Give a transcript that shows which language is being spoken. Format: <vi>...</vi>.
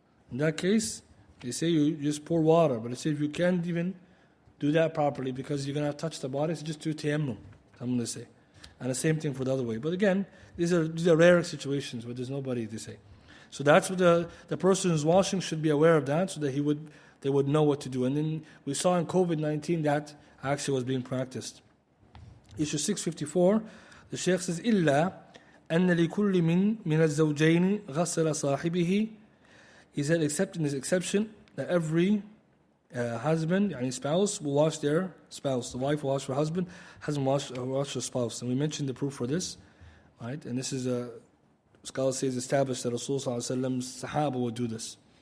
<en>In that case, they say you just pour water. But they say if you can't even do that properly because you're going to touch the body, so just do tayammum, I'm going to say. And the same thing for the other way. But again, these are rare situations where there's nobody, they say. So that's what the person who's washing should be aware of that so that they would know what to do. And then we saw in COVID-19 that actually was being practiced. Issue 654, the Shaykh says,</en> <ar>إِلَّا أَنَّ لِكُلِّ مِنَ الزَّوْجَيْنِ غَسَلَ صَاحِبِهِ.</ar> <en>He said, except in this exception, that every husband, yani spouse, will wash their spouse. The wife will wash her husband, husband will wash her spouse. And we mentioned the proof for this. Right? And this is scholars say it's established that Rasulullah's Sahaba would do this.</en>